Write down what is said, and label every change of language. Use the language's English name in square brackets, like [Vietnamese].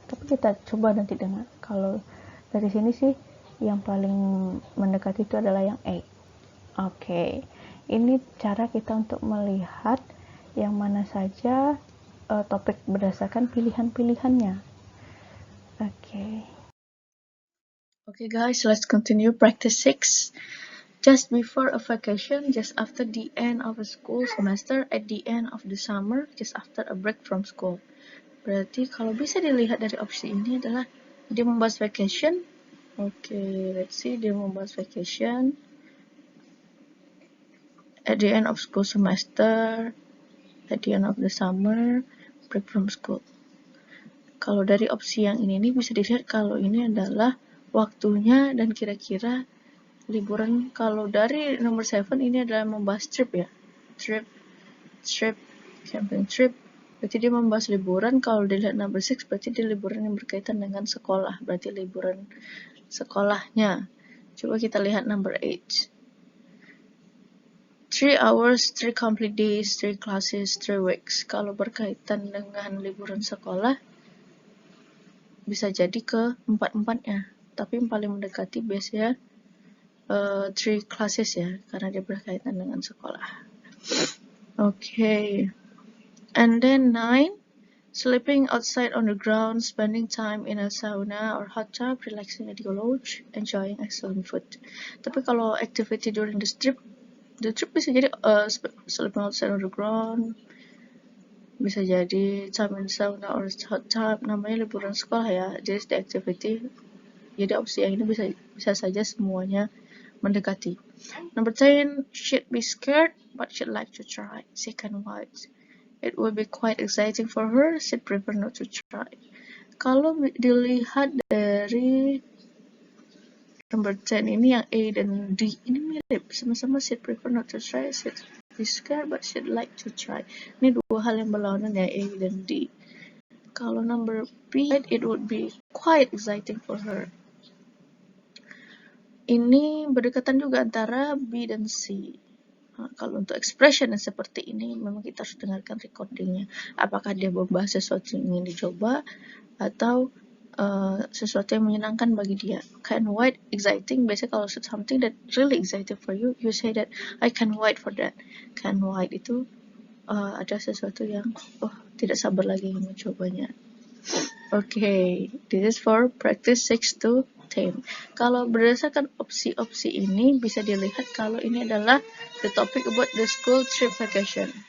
[Indonesian] Tapi kita coba nanti dengar. Kalau dari sini sih yang paling mendekati itu adalah yang A. Oke, ini cara kita untuk melihat yang mana saja topik berdasarkan pilihan-pilihannya. [English] Okay guys, let's continue practice 6. Just before a vacation, just after the end of a school semester, at the end of the summer, just after a break from school. [Indonesian] Berarti kalau bisa dilihat dari opsi ini adalah dia membahas vacation. [English] Let's see, [Indonesian] dia membahas [English] vacation at the end of school semester, at the end of the summer, break from school. [Indonesian] Kalau dari opsi yang ini bisa dilihat kalau ini adalah waktunya dan kira-kira liburan. Kalau dari nomor 7 ini adalah membahas trip ya, trip, camping trip, berarti dia membahas liburan. Kalau dilihat number 6 berarti dia liburan yang berkaitan dengan sekolah, berarti liburan sekolahnya. Coba kita lihat [English] number 8, 3 hours, 3 complete days, 3 classes, 3 weeks. [Indonesian] Kalau berkaitan dengan liburan sekolah bisa jadi ke 4-4-nya, tapi yang paling mendekati biasanya 3 classes ya, karena dia berkaitan dengan sekolah. [English] Okay. And then 9, sleeping outside on the ground, spending time in a sauna or hot tub, relaxing at the lodge, enjoying excellent food. [Indonesian] Tapi kalau [English] activity during the trip [Indonesian] bisa jadi [English] sleeping outside on the ground, bisa jadi time in sauna or hot tub. [Indonesian] Namanya liburan sekolah ya, jadi [English] the activity. [Indonesian] Jadi opsi yang ini bisa saja semuanya mendekati. [English] Number 10, she'd be scared, but she'd like to try. Second white. It would be quite exciting for her, she'd prefer not to try. [Indonesian] Kalau dilihat dari number 10 ini yang A dan D ini mirip, sama-sama [English] she'd prefer not to try, [Indonesian] she'd be scared, but she'd like to try. Ini dua hal yang berlawanan ya, A dan D. Kalau [English] number B, it would be quite exciting for her. [Indonesian] Ini berdekatan juga antara B dan C. Nah, kalau untuk expression yang seperti ini, memang kita harus dengarkan recordingnya. Apakah dia membahas sesuatu yang ingin dicoba, atau sesuatu yang menyenangkan bagi dia. [English] Can't wait, exciting. [Indonesian] Biasanya kalau [English] something that really exciting for you, you say that, I can't wait for that. Can't wait [Indonesian] itu ada sesuatu yang, tidak sabar lagi mencobanya. [English] Okay, this is for practice 6 to 10. [Indonesian] Kalau berdasarkan opsi-opsi ini bisa dilihat kalau ini adalah [English] the topic about the school trip vacation.